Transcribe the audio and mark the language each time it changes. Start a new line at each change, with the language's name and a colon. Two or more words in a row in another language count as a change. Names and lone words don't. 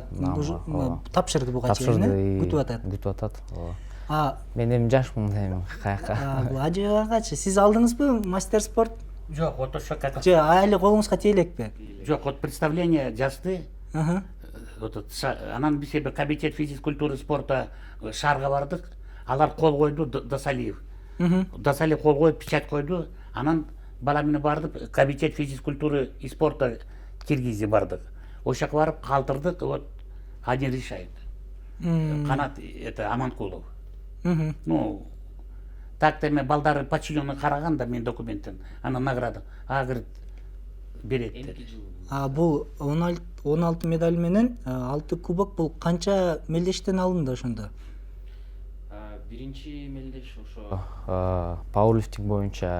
Kyrgyz: Наамга тапшырды буга чейин, күтүп атат. Күтүп атат. Мен эми жашмын да эми каяка. Бул Ажыбекагачы сиз алдыңызбы мастер спорт? Жок, вот ошо как. Же али колуңузга тие элекпи? Жок, вот представление жазды. Анан биз эми
Russian: комитет физической культуры спорта
Kyrgyz: шаарга бардык. Алар кол койду, Досалиев. Досалиев кол коюп, печать койду. Анан бала менен бардык,
Russian: комитет физической культуры и спорта
Kyrgyz: Киргизия бардык. Ошол жака барып калтырдык,
Russian: вот один решает.
Kyrgyz: Канат это Аманкулов. Ну, так эме балдары подчиненный караган да мен документтен. Анан награда. Говорит, берет деди. Бул 16 медаль менен 6 кубок, бул канча мелдештен алынды ошондо? Биринчи мелдеш ошо пауэрлифтинг боюнча